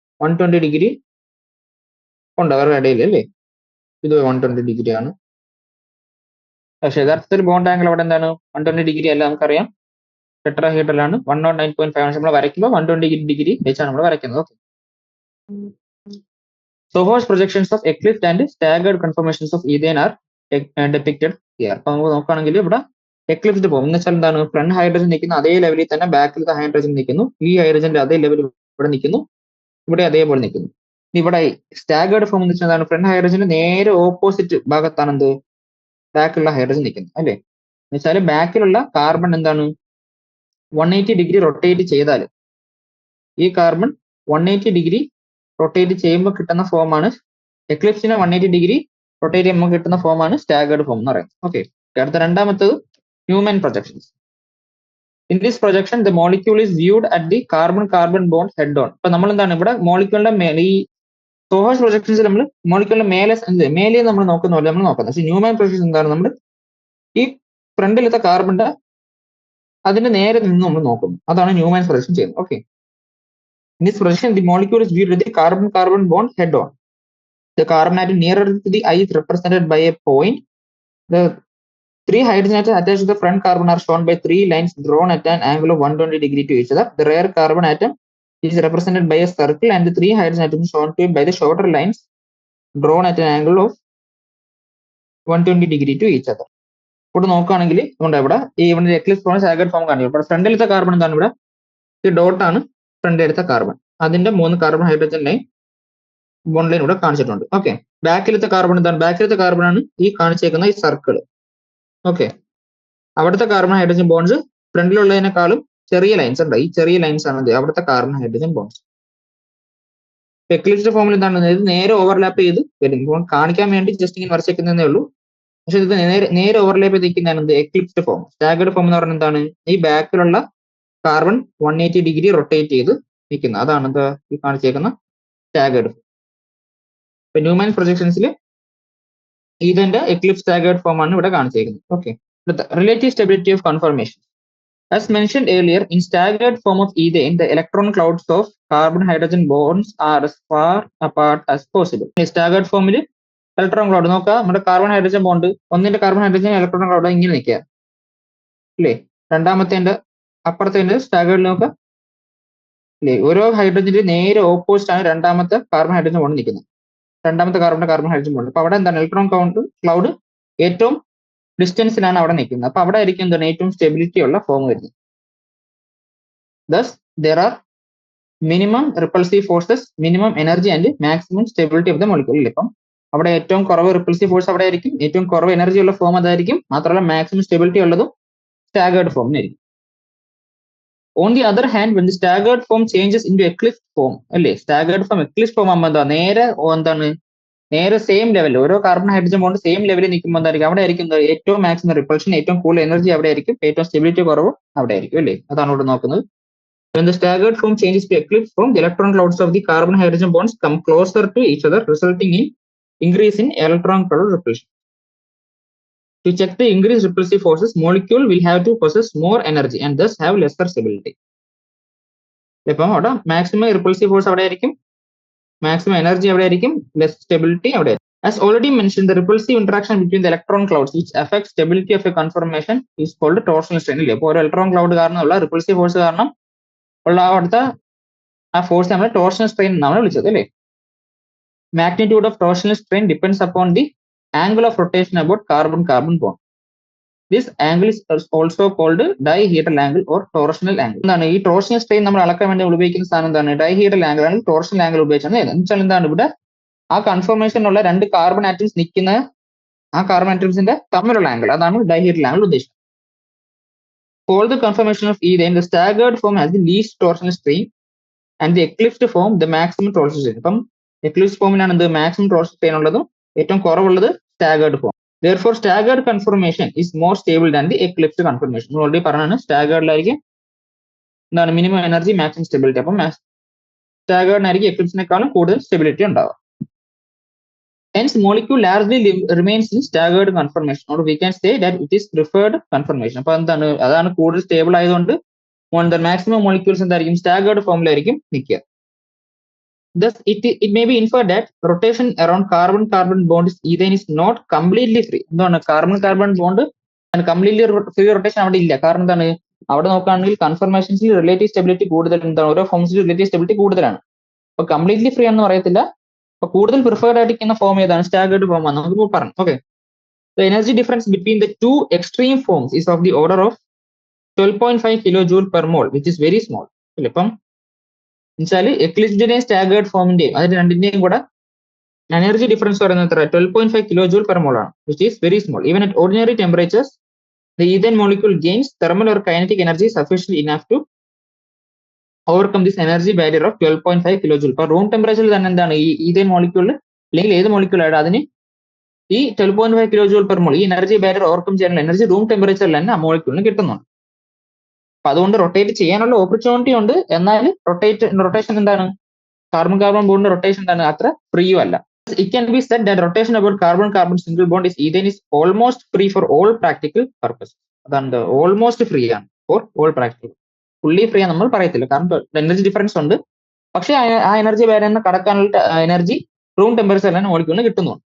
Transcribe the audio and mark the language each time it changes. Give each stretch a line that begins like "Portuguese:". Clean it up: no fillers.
Malayalam: 120 degree ഉണ്ട് അവരുടെ ഇടയിൽ അല്ലേ? ഇത് 120 ഡിഗ്രി ആണ്. പക്ഷെ യഥാർത്ഥത്തിൽ ബോണ്ട് ആംഗിൾ അവിടെ എന്താണ്? 120 ഡിഗ്രി അല്ല, നമുക്കറിയാം ടെട്രാഹീഡ്രലാണ്. 109.5 നമ്മൾ വരയ്ക്കുമ്പോൾ 120 ഡിഗ്രി വെച്ചാണ് നമ്മൾ വരയ്ക്കുന്നത്. Okay.
English: Sohor's projections of eclipsed and staggered conformations of ethane are depicted here.
Malayalam: അപ്പൊ നമുക്ക് നോക്കുകയാണെങ്കിൽ ഇവിടെ എക്ലിപ്സ്ഡ് ഫോം എന്ന് വെച്ചാൽ എന്താണ്? ഫ്രണ്ട് ഹൈഡ്രജൻ നിൽക്കുന്ന അതേ ലെവലിൽ തന്നെ ബാക്കിലത്തെ ഹൈഡ്രജൻ നിൽക്കുന്നു. ഈ ഹൈഡ്രജന്റെ അതേ ലെവലിൽ ഇവിടെ നിൽക്കുന്നു, ഇവിടെ അതേപോലെ നിൽക്കുന്നു. ഇവിടെ സ്റ്റാഗേർഡ് ഫോം എന്ന് വെച്ചാൽ എന്താണ്? ഫ്രണ്ട് ഹൈഡ്രജന് നേരെ ഓപ്പോസിറ്റ് ഭാഗത്താണ് എന്ത്? ബാക്കിലുള്ള ഹൈഡ്രജൻ നിൽക്കുന്നത് അല്ലേ? എന്ന് വെച്ചാൽ ബാക്കിലുള്ള കാർബൺ എന്താണ്? 180 ഡിഗ്രി റൊട്ടേറ്റ് ചെയ്താൽ ഈ കാർബൺ 180 ഡിഗ്രി റൊട്ടേറ്റ് ചെയ്യുമ്പോൾ കിട്ടുന്ന ഫോമാണ് എക്ലിപ്സിനെ 180 ഡിഗ്രി റൊട്ടേറ്റ് ചെയ്യുമ്പോൾ കിട്ടുന്ന ഫോമാണ് സ്റ്റാഗേർഡ് ഫോം എന്ന് പറയുന്നത്. ഓക്കെ. അടുത്ത രണ്ടാമത്തത് Newman projections.
English: In this projection the molecule is viewed at the carbon bond head on.
Malayalam: അപ്പൊ നമ്മൾ എന്താണ് ഇവിടെ മോളിക്യൂളിന്റെ മേലെ, ഈ സോഹേഴ്സ് പ്രൊജക്ഷൻസ് നമ്മൾ മോളിക്യൂളിന്റെ മേലെ നമ്മൾ നോക്കുന്ന പോലെ നമ്മൾ നോക്കുന്നത്. പക്ഷേ ന്യൂമാൻ പ്രൊജക്ഷൻസ് എന്താണ്? നമ്മൾ ഈ ഫ്രണ്ടിലത്തെ കാർബണിന്റെ അതിന്റെ നേരെ നിന്ന് നമ്മൾ നോക്കുന്നു. അതാണ് ന്യൂമാൻ പ്രൊജക്ഷൻ ചെയ്യുന്നത്. Okay.
English: In this projection, the molecule is viewed at the carbon bond head on. The carbon atom nearer to the eye is represented by a point. The 3 hydrogen atoms attached to the front carbon are shown by 3 lines drawn at an angle of 120 degree to each other. The rear carbon atom is represented by a circle and the 3 hydrogen atoms shown to it by the shorter lines drawn at an angle of 120 degree to each other.
Malayalam: ഇവിടെ നോക്കുകയാണെങ്കിൽ നമ്മുടെ ഇവിടെ ഈ ഇവിടെ Eclipse form staggered form കാണിക്കും. ഇവിടെ ഫ്രണ്ടിലത്തെ carbon എന്താണ്? ഇവിടെ ഈ ഡോട്ട് ആണ് ഫ്രണ്ട് എടുത്ത കാർബൺ. അതിന്റെ 3 carbon hydrogen line bond line ഇവിടെ കാണിച്ചിട്ടുണ്ട്. ഓക്കെ. ബാക്കിലത്തെ കാർബൺ എന്താണ്? ബാക്കിലത്തെ കാർബൺ ആണ് ഈ കാണിച്ചേക്കുന്ന ഈ സർക്കിൾ. ഓക്കെ. അവിടുത്തെ കാർബൺ ഹൈഡ്രജൻ ബോണ്ട്സ് ഫ്രണ്ടിലുള്ളതിനേക്കാളും ചെറിയ ലൈൻസ് ഉണ്ട്. ഈ ചെറിയ ലൈൻസ് ആണ് അവിടുത്തെ കാർബൺ ഹൈഡ്രജൻ ബോണ്ട്സ്. എക്ലിപ്സ്ഡ് ഫോമിൽ എന്താണ്? ഇത് നേരെ ഓവർലാപ്പ് ചെയ്ത് വരും. കാണിക്കാൻ വേണ്ടി ജസ്റ്റ് ഇങ്ങനെ വരച്ചേക്കുന്നതേ ഉള്ളൂ. പക്ഷെ ഇത് നേരെ ഓവർലാപ്പ് ചെയ്ത് നിൽക്കുന്നതാണ് എക്ലിപ്സ്ഡ് ഫോം. സ്റ്റാഗേർഡ് ഫോം എന്ന് പറയുന്നത് എന്താണ്? ഈ ബാക്കിലുള്ള കാർബൺ 180 ഡിഗ്രി റൊട്ടേറ്റ് ചെയ്ത് നിൽക്കുന്നത്. അതാണ് എന്താ ഈ കാണിച്ചേക്കുന്ന സ്റ്റാഗേർഡ്. ഇപ്പൊ ന്യൂമാൻ പ്രൊജക്ഷൻസിൽ ഇതിന്റെ എക്ലിപ്സ് സ്റ്റാഗേർഡ് ഫോം ആണ് ഇവിടെ കാണിച്ചേക്കുന്നത്. Okay.
English: Relative stability of conformation. As mentioned earlier, in staggered form of ethane, the electron clouds of carbon hydrogen bonds are as far apart as possible.
Malayalam: Staggered ഫോമിൽ electron cloud നോക്കുക. നമ്മുടെ carbon hydrogen bond ഒന്നിന്റെ carbon hydrogen electron cloud ഇങ്ങനെ നിൽക്കുക അല്ലേ? രണ്ടാമത്തെ അപ്പുറത്തെ സ്റ്റാഗേർഡിൽ നോക്കുക അല്ലേ? ഓരോ ഹൈഡ്രജന്റെ നേരെ ഓപ്പോസിറ്റ് ആണ് രണ്ടാമത്തെ കാർബൺ ഹൈഡ്രജൻ ബോണ്ട് നിൽക്കുന്നത്. രണ്ടാമത്തെ കാർബൺ ഹൈഡ്രജൻ ബോണ്ട്. അപ്പൊ അവിടെ എന്താണ്? ഇലക്ട്രോൺ ക്ലൗഡ് ഏറ്റവും ഡിസ്റ്റൻസിലാണ് അവിടെ നിൽക്കുന്നത്. അപ്പൊ അവിടെ ആയിരിക്കും എന്താണ് ഏറ്റവും സ്റ്റെബിലിറ്റി ഉള്ള ഫോം വരുന്നത്.
English: Thus there are minimum repulsive forces, minimum energy and maximum stability of the molecule.
Malayalam: ഇപ്പം അവിടെ ഏറ്റവും കുറവ് റിപ്പൾസീവ് ഫോഴ്സ് അവിടെ ആയിരിക്കും, ഏറ്റവും കുറവ് എനർജി ഉള്ള ഫോം അതായിരിക്കും. മാത്രമല്ല മാക്സിമം സ്റ്റെബിലിറ്റി ഉള്ളതും staggered ഫോമിനായിരിക്കും.
English: On the other hand, when the staggered form changes into eclipsed form,
Malayalam: അല്ലേ? സ്റ്റാഗേർഡ് ഫോം എക്ലിപ്സ് ഫോം ആകുമ്പോൾ എന്താ? നേരെ സെയിം ലെവൽ, ഓരോ കാർബൺ ഹൈഡ്രജൻ ബോണ്ട് സെയിം ലെവലിൽ നിൽക്കുമ്പോൾ എന്തായിരിക്കും? അവിടെ ആയിരിക്കും ഏറ്റവും മാക്സിമം റിപ്പൾഷൻ, ഏറ്റവും കൂടുതൽ എനർജി അവിടെ ആയിരിക്കും, ഏറ്റവും സ്റ്റെബിലിറ്റി കുറവും അവിടെ ആയിരിക്കും അല്ലേ? അതാണ് ഇവിടെ നോക്കുന്നത്.
English: When the staggered form changes to eclipsed form, the electron clouds of the carbon hydrogen bonds come closer to each other, resulting in increase in electron cloud repulsion. To check the increased repulsive forces, molecule will have to possess more energy and thus have lesser stability.
Malayalam: ഇപ്പം അവിടെ maximum repulsive force അവിടെ ആയിരിക്കും, maximum energy അവിടെ ആയിരിക്കും, less stability അവിടെ.
English: As already mentioned, the repulsive interaction between the electron clouds which affects stability of a conformation is called torsional strain.
Malayalam: ഇല്ലേ, ഇപ്പോൾ ഒരു ഇലക്ട്രോൺ ക്ലൗഡ് കാരണമുള്ള റിപ്പൾസീവ് ഫോഴ്സ് കാരണം ഉള്ള അവിടുത്തെ ആ ഫോഴ്സ് നമ്മൾ ടോർഷണൽ സ്ട്രെയിൻ എന്നാണ് വിളിച്ചത് അല്ലേ.
English: Magnitude of torsional strain depends upon the angle of rotation about carbon-carbon bond. This angle is also called dihedral angle or torsional angle.
Malayalam: എന്താണ് ഈ ടോർഷണൽ സ്ട്രെയിൻ നമ്മൾ അളക്കാൻ വേണ്ടി ഉപയോഗിക്കുന്ന സാധനം എന്താണ്? ഡൈഹീഡ്രൽ ആംഗിൾ ആണ് ടോർഷണൽ ആംഗിൾ ഉപയോഗിച്ചാണ്. എന്നുവെച്ചാൽ എന്താണ്, ഇവിടെ ആ കൺഫർമേഷനുള്ള രണ്ട് കാർബൺ ആറ്റംസ് നിൽക്കുന്ന ആ കാർബൺ ആറ്റംസിന്റെ തമ്മിലുള്ള ആംഗിൾ, അതാണ് ഡൈഹീഡ്രൽ ആംഗിൾ ഉദ്ദേശിക്കുന്നത്.
English: For the conformation of ethane, the staggered form has the least torsional strain and the eclipsed form the maximum torsional strain.
Malayalam: അപ്പം എക്ലിപ്സ് ഫോമിലാണ് എന്ത് മാക്സിമം ടോർഷണൽ സ്ട്രെയിൻ ഉള്ളതും ഏറ്റവും കുറവുള്ളത് staggered form.
English: Therefore, staggered conformation is more stable than the eclipsed conformation.
Malayalam: Already പറഞ്ഞാണ് സ്റ്റാഗേർഡിലായിരിക്കും എന്താണ് minimum energy maximum stability. അപ്പം സ്റ്റാഗേർഡിനായിരിക്കും എക്ലിപ്സിനേക്കാളും കൂടുതൽ സ്റ്റെബിലിറ്റി ഉണ്ടാവുക.
English: Hence, molecule largely remains in staggered conformation, or we can say that it is preferred conformation.
Malayalam: അപ്പോൾ എന്താണ്, അതാണ് കൂടുതൽ stable ആയതുകൊണ്ട് മാക്സിമം മോളിക്യൂൾസ് എന്തായിരിക്കും സ്റ്റാഗേർഡ് ഫോമിലായിരിക്കും നിൽക്കുക.
English: Thus, it may be inferred that rotation around carbon-carbon bond is ethane is not completely free.
Malayalam: എന്താണ് carbon bond completely free rotation അവിടെ ഇല്ല. കാരണം എന്താണ്, അവിടെ നോക്കുകയാണെങ്കിൽ കൺഫർമേഷൻസിൽ റിലേറ്റീവ് സ്റ്റെബിലിറ്റി കൂടുതൽ, എന്താണ് ഓരോ ഫോംസിൽ റിലേറ്റീവ് സ്റ്റെബിലിറ്റി കൂടുതലാണ്. അപ്പൊ കംപ്ലീറ്റ്ലി ഫ്രീ എന്ന് പറയത്തില്ല. അപ്പൊ കൂടുതൽ പ്രിഫേർഡ് ആയിരിക്കുന്ന ഫോം ഏതാണ്? സ്റ്റാഗേർഡ് ഫോം ആണ് നമുക്ക് പറഞ്ഞു.
English: Okay, the energy difference between the two extreme forms is of the order of 12.5 kilojoule per mole, which is very small.
Malayalam: ഇപ്പം എന്നുവെച്ചാൽ എക്ലിപ്സ്ഡിന്റെയും സ്റ്റാഗേർഡ് ഫോമിന്റെയും അതിന് രണ്ടിന്റെയും കൂടെ എനർജി ഡിഫറൻസ് പറയുന്നത് എത്ര?
English: 12.5 kilojoule per mole ആണ്, which is very small. Even at ordinary temperatures, the ethane molecule gains thermal or kinetic energy sufficiently enough to overcome this energy barrier of 12.5 kilojoule.
Malayalam: ഇപ്പൊ room ടെമ്പറേച്ചറിൽ തന്നെ എന്താണ് ഈ ethane മോളിക്യൂളിൽ അല്ലെങ്കിൽ ഏത് മോളിക്യൂളായിട്ട് അതിന് ഈ 12.5 kilojoule per mole ഈ എനർജി ബാരിയർ ഓവർകം ചെയ്യാനുള്ള എനർജി റൂം ടെമ്പറേച്ചറിൽ തന്നെ ആ മോളിക്യൂളിന് കിട്ടുന്നുണ്ട്. അപ്പൊ അതുകൊണ്ട് റൊട്ടേറ്റ് ചെയ്യാനുള്ള ഓപ്പർച്യൂണിറ്റി ഉണ്ട്. എന്നാൽ റൊട്ടേഷൻ എന്താണ്, കാർബൺ ബോണ്ടിന്റെ റൊട്ടേഷൻ എന്താണ്, അത്ര ഫ്രീയും അല്ല.
English: It can be said that rotation about carbon-carbon single bond is ethane is almost free for all practical purposes.
Malayalam: അതാണ് ഓൾമോസ്റ്റ് ഫ്രീ ആണ്
English: For all practical.
Malayalam: Fully free ആണ് നമ്മൾ പറയത്തില്ല, കാരണം എനർജി ഡിഫറൻസ് ഉണ്ട്. പക്ഷേ ആ എനർജി ബാരിയറിന് കടക്കാനുള്ള എനർജി റൂം ടെമ്പറേച്ചറിലാണ് മോളിക്യൂളിന് കിട്ടുന്നുണ്ട്.